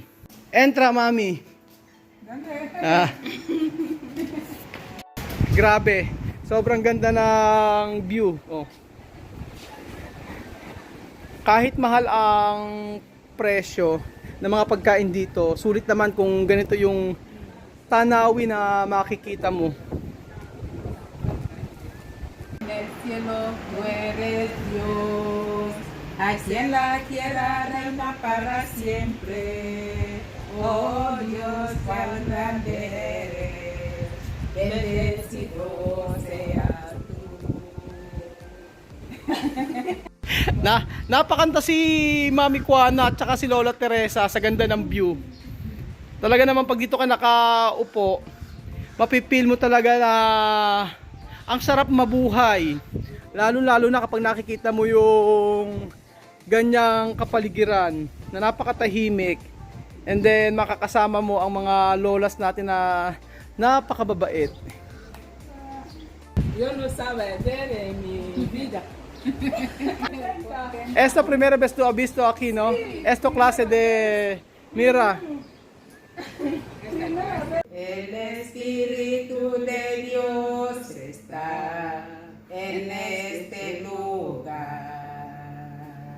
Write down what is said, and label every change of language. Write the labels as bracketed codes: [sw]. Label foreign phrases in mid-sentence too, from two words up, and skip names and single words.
[es] Entra, mami. Grabe. [tl] Sobrang ganda ng view. Oh. Kahit mahal ang presyo ng mga pagkain dito, sulit naman kung ganito yung tanawin na makikita mo. [es] En el cielo tú eres Dios, aquí en la tierra reina para siempre. Oh Dios, cuán grande eres, bendecido seas tú. [tl] Napakanta si Mami Juana at saka si Lola Teresa sa ganda ng view. Talaga naman pag dito ka nakaupo, mapipil mo talaga na ang sarap mabuhay. Lalo na kapag nakikita mo yung ganyang kapaligiran na napakatahimik. [en] And then [tl] makakasama mo ang mga lolas natin na napakababait. [es] Yo no sabe de mi vida. Esta primera vez tú has visto aquí, ¿no? Esto clase de... Mira. El Espíritu de Dios está en este lugar.